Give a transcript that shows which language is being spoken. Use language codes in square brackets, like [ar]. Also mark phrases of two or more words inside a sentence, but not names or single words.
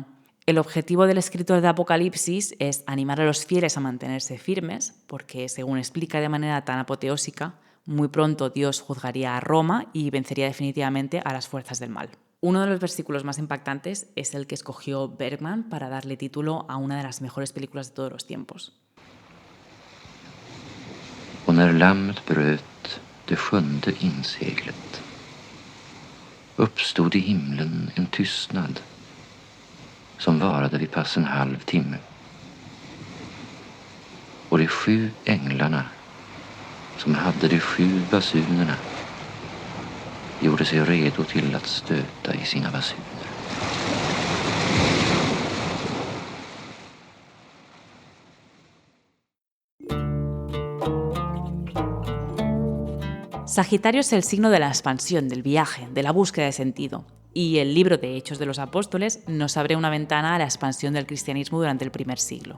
[es] El objetivo del escritor de Apocalipsis es animar a los fieles a mantenerse firmes, porque según explica de manera tan apoteósica, muy pronto Dios juzgaría a Roma y vencería definitivamente a las fuerzas del mal. Uno de los versículos más impactantes es el que escogió Bergman para darle título a una de las mejores películas de todos los tiempos. [sv] Och när lammet bröt det 7:e inseglet uppstod i himlen en tystnad som varade vid pass en halv timme. Och de 7 änglarna som hade de 7 basunerna gjorde sig redo till att stöta i sina basuner. [es] Sagitario es el signo de la expansión, del viaje, de la búsqueda de sentido. Y el libro de Hechos de los Apóstoles nos abre una ventana a la expansión del cristianismo durante el primer siglo.